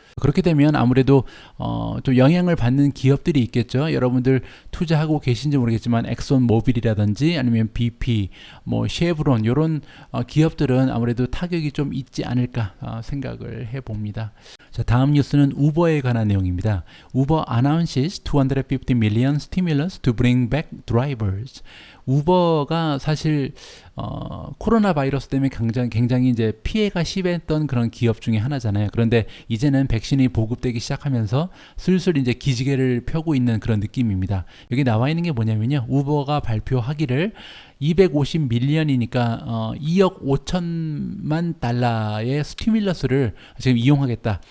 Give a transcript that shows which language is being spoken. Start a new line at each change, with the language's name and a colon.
Korean: 그렇게 되면 아무래도 좀 영향을 받는 기업들이 있겠죠. 여러분들 투자하고 계신지 모르겠지만 엑손 모빌이라든지 아니면 BP, 뭐 쉐브론 이런 기업들은 아무래도 타격이 좀 있지 않을까 생각을 해봅니다. 자, 다음 뉴스는 우버에 관한 내용입니다.
English: 우버 announces 250 million stimulus to bring back drivers.
Korean: 우버가 사실 코로나 바이러스 때문에 굉장히 이제 피해가 심했던 그런 기업 중에 하나잖아요. 그런데 이제는 백신이 보급되기 시작하면서 슬슬 이제 기지개를 펴고 있는 그런 느낌입니다. 여기 나와 있는 게 뭐냐면요. 우버가 발표하기를 250 밀리언이니까 2억 5천만 달러의 스티뮬러스를 지금 이용하겠다.